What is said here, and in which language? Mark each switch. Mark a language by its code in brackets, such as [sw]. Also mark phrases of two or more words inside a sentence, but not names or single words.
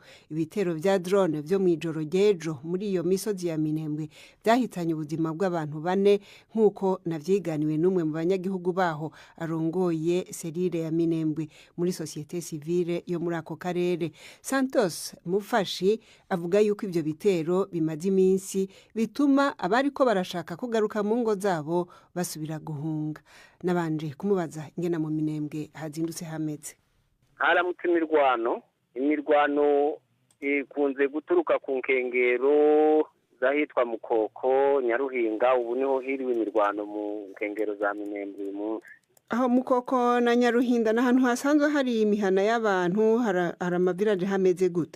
[rn] Ibitero vya drone vyo mw'ijoro ry'ejo muri iyo misozi ya Minembwe byahitanye ubuzima bw'abantu 4 nk'uko navyiganiwe n'umwe mu banyagihugu baho arongoye serire ya Minembwe muri societe civile yo muri ako karere. Santos Mufashi avuga yuko ivyo bitero bimaze iminsi bituma abariko barashaka kugaruka mu ngo zabo basubira guhunga. Nabanje kumubaza ingena mu Minembwe hazindutse hameze. Haramutse imirwano ikunze guturuka ku nkengero zahitwa Mukoko, Nyaruhinga. Ubu niho hiriwe imirwano mu nkengero za Minembwe uyu munsi. Aho Mukoko na Nyaruhinda n'ahantu hasanzwe hari imihana y'abantu, hari amavirage hameze gute?